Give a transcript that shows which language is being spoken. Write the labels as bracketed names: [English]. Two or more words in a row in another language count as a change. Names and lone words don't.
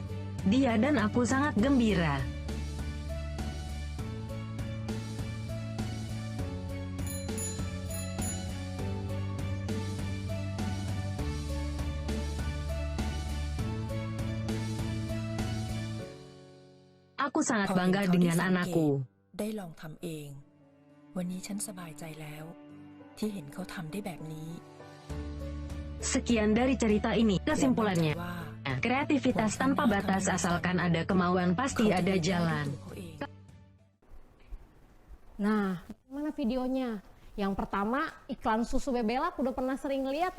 [Indonesian] Dia dan aku sangat gembira. Aku sangat bangga dengan anakku. [Thai] ได้ลองทำเอง วันนี้ฉันสบายใจแล้ว ที่เห็นเขาทำได้แบบนี้ [Indonesian] Sekian dari cerita ini, kesimpulannya, kreativitas tanpa batas asalkan ada kemauan pasti ada jalan. Nah, mana videonya? Yang pertama, iklan susu Bebelak udah pernah sering lihat ya.